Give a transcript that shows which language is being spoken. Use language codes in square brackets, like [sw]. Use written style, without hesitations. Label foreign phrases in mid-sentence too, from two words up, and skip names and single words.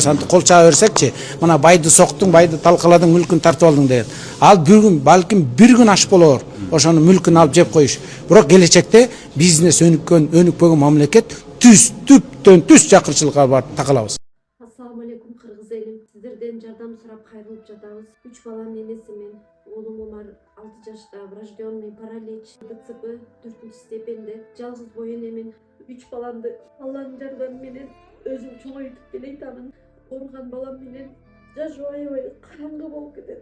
[ky] Антип кол чаба берсекчи, мына байды соктуң, байды талкаладың, мүлкүн тартып алдың деген. Ал бүгүн балким бир күн аш болор. Ошонун мүлкүн алып жеп коюш. Бирок келечекте бизнес өнүкпөгөн мамлекет түптөн түз жакырчылыкка барып такалабыз. [ar] السلام عليكم [ky] Кыргыз элим. Сиздерден жардам сурап кайрылып жатабыз. 3 баланын энесимин. Oğlum Umar 6 жашта, [ru] врожденный паралич, [ky] ДЦП 4 степенде. Жалгыз боюн эмин. 3 баламды Алланын жардамы менен өзүм чоңойтуп келейтамын. Ооруган балам менен жашоо аябай караңгы болуп кетет.